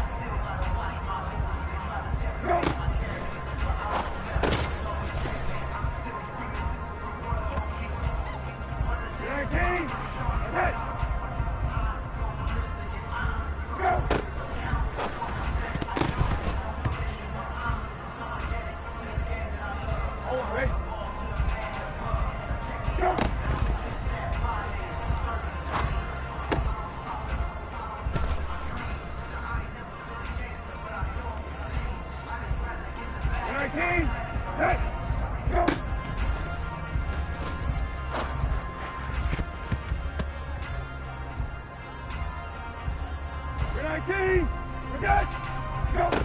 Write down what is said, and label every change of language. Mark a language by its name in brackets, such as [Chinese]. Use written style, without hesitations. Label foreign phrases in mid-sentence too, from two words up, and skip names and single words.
[English] Go. 19. Okay. Go. Hold on, Ray. Go. 19. Okay. Go. 19. Okay. Go.